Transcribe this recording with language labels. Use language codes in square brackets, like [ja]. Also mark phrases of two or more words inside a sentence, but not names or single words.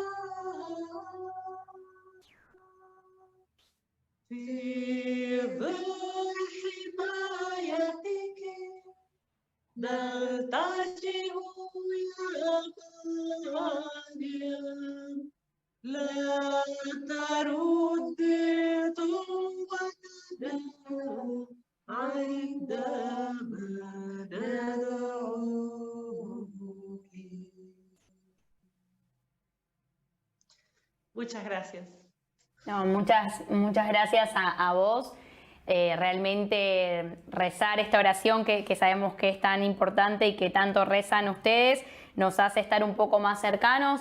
[ar] في ظل حمايتك نلتجئ يا مريم لا ترد توبتنا عندما ندعوك. [es] Muchas gracias. No, muchas gracias a vos. Realmente rezar esta oración que sabemos que es tan importante y que tanto rezan ustedes, nos hace estar un poco más cercanos.